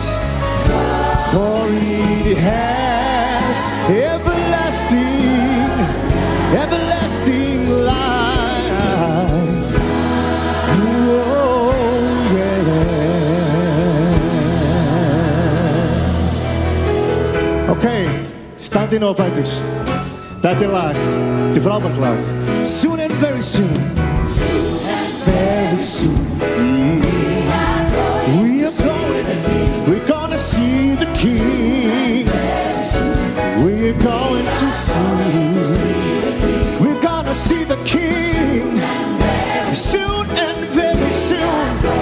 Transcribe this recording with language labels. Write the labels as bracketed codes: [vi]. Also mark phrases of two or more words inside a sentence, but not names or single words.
[en] For it has everlasting life. Oh, yeah. Okay, standing up like this. [is] Þetta lag, þetta frábært lag. [en] Soon and very soon. Very soon. We're gonna see the King. We're going to see. We're gonna see the King. Soon and very soon.